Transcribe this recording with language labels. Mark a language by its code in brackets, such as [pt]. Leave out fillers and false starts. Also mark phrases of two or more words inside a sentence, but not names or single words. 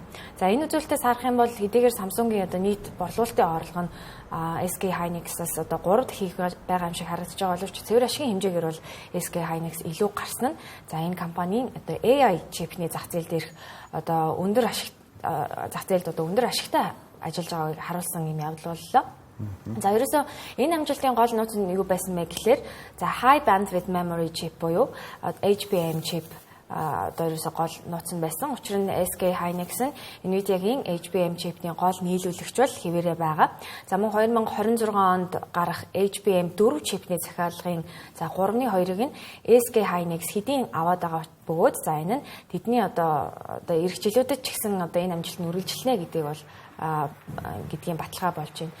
[mn] За энэ үзүүлэлтээс харах юм бол хэдийгээр Samsung-ийн одоо нийт борлуулалтын орлого нь SK Hynix-аас одоо 3 хийх байгаа юм шиг харагдаж байгаа боловч цэвэр ашигын хэмжээгээр бол SK Hynix илүү гарсан нь за энэ компанийн одоо AI чипний зах зээл дээрх одоо өндөр ашиг зах зээлд одоо өндөр ашигтай ажиллаж байгааг харуулсан юм явдал боллоо. За ерөөсөө энэ амжилтын гол нууц нь юу байсан бэ гэхээр за [en] high bandwidth memory chip [mn] буюу [en] HBM chip [mn] одоо ерөөсөө гол нууц нь байсан. Учир нь SK Hynix нь Nvidia-гийн [en] HBM chip- [mn] ний гол нийлүүлэгч бол хэвээрээ байгаа. За мөн 2026 онд гарах HBM 4 chip-ний захиалгын за 3.2-ыг нь SK Hynix хэдийн аваад байгаа бөгөөд за энэ нь тэдний одоо эх жилүүдэд ч гэсэн одоо энэ амжилт нь үргэлжилнэ гэдэг бол гэдгийн баталгаа болж байна.